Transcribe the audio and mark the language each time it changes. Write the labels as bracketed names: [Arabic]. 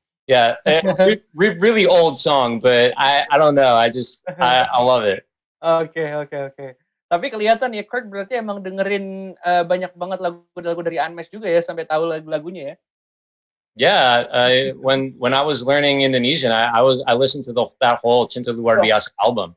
[English] Yeah, really old song, but I don't know. I love it. Okay. [Indonesian] Tapi kelihatan ya Kurt berarti emang dengerin banyak banget lagu-lagu dari Andmesh juga ya, sampai tahu lagu-lagunya ya. [English] Yeah, when I was learning Indonesian, I listened to that whole Cinta Luar Biasa album.